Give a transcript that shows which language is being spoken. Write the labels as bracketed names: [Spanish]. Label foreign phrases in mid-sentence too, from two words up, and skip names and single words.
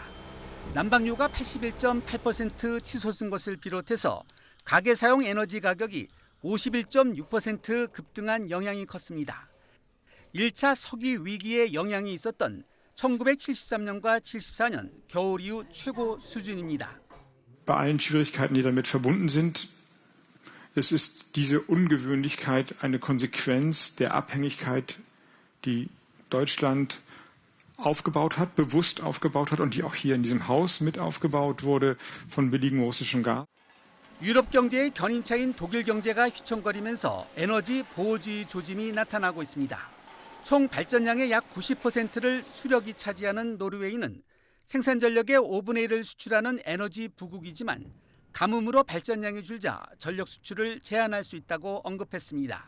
[Korean] 난방료가 81.8% 치솟은 것을 비롯해서 가계 사용 에너지 가격이 51.6% 급등한 영향이 컸습니다. 1차 석유 위기에 영향이 있었던 1973년과 74년 겨울 이후 최고 수준입니다. [German] Bei allen Schwierigkeiten, die damit verbunden sind, es ist diese Ungewöhnlichkeit eine Konsequenz der Abhängigkeit, die Deutschland aufgebaut hat, bewusst aufgebaut hat und die auch hier in diesem Haus mit aufgebaut wurde von billigem russischem Gas. [Korean] 유럽 경제의 견인차인 독일 경제가 휘청거리면서 에너지 보호주의 조짐이 나타나고 있습니다. 총 발전량의 약 90%를 수력이 차지하는 노르웨이는 생산 전력의 5분의 1을 수출하는 에너지 부국이지만 가뭄으로 발전량이 줄자 전력 수출을 제한할 수 있다고 언급했습니다.